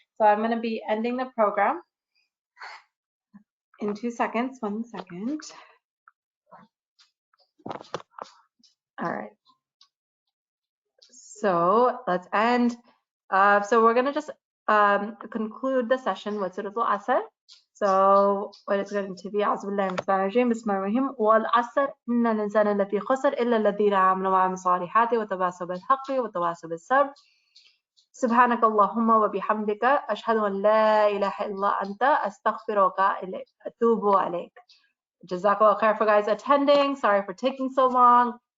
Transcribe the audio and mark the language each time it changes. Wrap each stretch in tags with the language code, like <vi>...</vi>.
<en>So I'm going to be ending the program in 2 seconds. 1 second. All right. So let's end. So we're going to just conclude the session with Surah Al-Asr. So what it's going to be,</en> <ar>أعوذ بالله من الشيطان الرجيم بسم الله الرحمن الرحيم والعصر إن الإنسان لفي خسر إلا الذين آمنوا وعملوا الصالحات وتواصوا بالحق وتواصوا بالصبر سبحانك اللهم وبحمدك أشهد أن لا إله إلا أنت أستغفرك أتوب إليك.</ar> <en>Jazakallah khair for guys attending. Sorry for taking so long.</en>